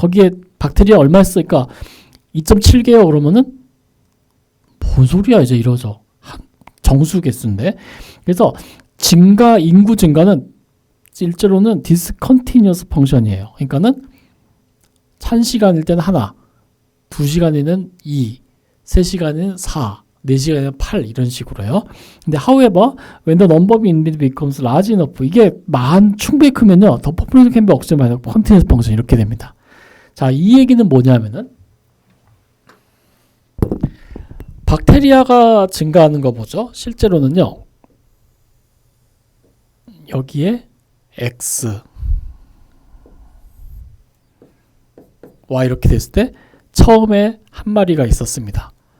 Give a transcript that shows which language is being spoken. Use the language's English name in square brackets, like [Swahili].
[Korean] 거기에 박테리아 얼마 있으니까 2.7개요. 그러면은 뭔 소리야 이제 이러죠. 정수 개수인데. 그래서 인구 증가는 실제로는 디스컨티뉴어스 펑션이에요. 그러니까는 1시간일 때는 하나, 2시간에는 2, 3시간에는 4, 4시간에는 8 이런 식으로요. [English] 근데 however, when the number of individuals becomes large enough, [Korean] 이게 충분히 크면요, [English] the population can be observed by the continuous function [Korean] 이렇게 됩니다. 자, 이 얘기는 뭐냐면은 박테리아가 증가하는 거 보죠. 실제로는요, 여기에 X, Y 이렇게 됐을 때 처음에 한 마리가 있었습니다.